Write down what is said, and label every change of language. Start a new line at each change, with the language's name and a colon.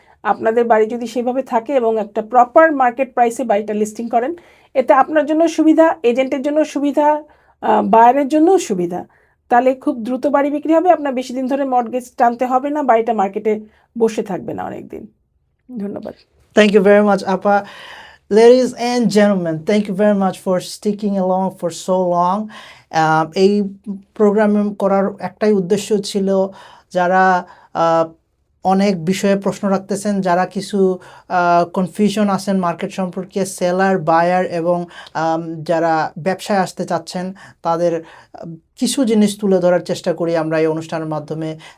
Bangla: আপনাদের বাড়ি যদি সেভাবে থাকে এবং একটা প্রপার মার্কেট প্রাইসে বাড়িটা লিস্টিং করেন, এতে আপনার জন্য সুবিধা, এজেন্টের জন্য সুবিধা, বায়ারের জন্যও সুবিধা। তাহলে খুব দ্রুত বাড়ি বিক্রি হবে, আপনার বেশি দিন ধরে মর্টগেজ টানতে হবে না, বাড়িটা মার্কেটে বসে থাকবে না অনেক দিন। ধন্যবাদ।
English: Thank you very much, Appa. Ladies and gentlemen, thank you very much for sticking along for so long.
Bangla: এই প্রোগ্রাম করার একটাই উদ্দেশ্য ছিল, যারা অনেক বিষয়ে প্রশ্ন রাখতেছেন, যারা কিছু কনফিউশন আছেন মার্কেট সম্পর্কে, সেলার, বায়ার এবং যারা ব্যবসায় আসতে চাচ্ছেন, তাদের কিছু জিনিস তুলে ধরার চেষ্টা করি আমরা এই অনুষ্ঠানের মাধ্যমে।